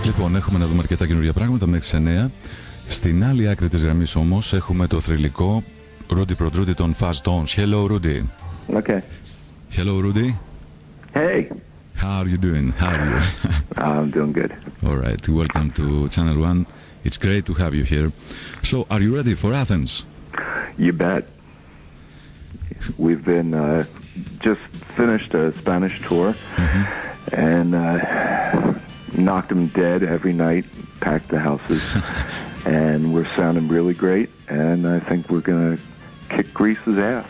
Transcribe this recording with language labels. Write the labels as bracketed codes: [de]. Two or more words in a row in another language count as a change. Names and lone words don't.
[el] Λοιπόν, έχουμε να δούμε αρκετά καινούργια πράγματα μέχρι τις 9. Στην άλλη άκρη της γραμμής όμως έχουμε το θρυλικό Rudi Protrudi των FUZZTONES. Hello, Rudi. [en] Okay. Hello, Rudi. Hey. How are you doing? How are you? I'm doing good. All right. Welcome to Channel 1. It's great to have you here. So, are you ready for Athens? You bet. We've been just finished a Spanish tour and knocked them dead every night, packed the houses, and we're sounding really great, and I think we're going to kick Greece's ass.